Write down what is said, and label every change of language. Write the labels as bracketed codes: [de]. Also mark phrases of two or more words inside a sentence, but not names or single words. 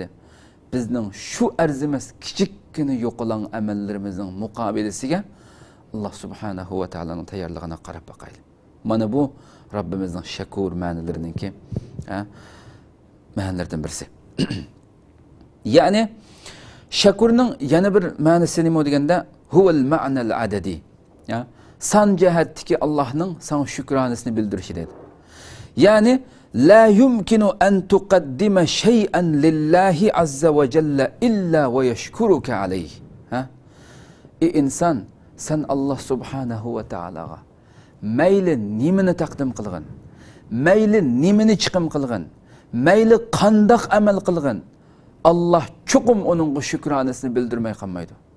[uz] Bizning shu arzimas kichikkina yo'qolan amallarimizning muqobilasiga Alloh subhanahu va taoloning tayyorligini qarab boqaylik. Mana bu Rabbimizning shakur ma'nolarininki, ma'nolaridan birisi. Ya'ni shakurning yana bir ma'nosi nima deganda, [ar] هو المعنى العددي. [uz] Ya, san jihatdagi Allohning san shukronisini bildirishi dedi. [ar] Ya'ni لا يمكن أن تقدم شيئا لله عز وجل إلا ويشكرك عليه. [uz] İnsan sen Allah subhanahu va taologa mayli nimani taqdim qilgan, mayli nimani chiqim qilgan, mayli qandoq amal qilgan, Allah chuqum uning shukronisini bildirmay qolmaydi.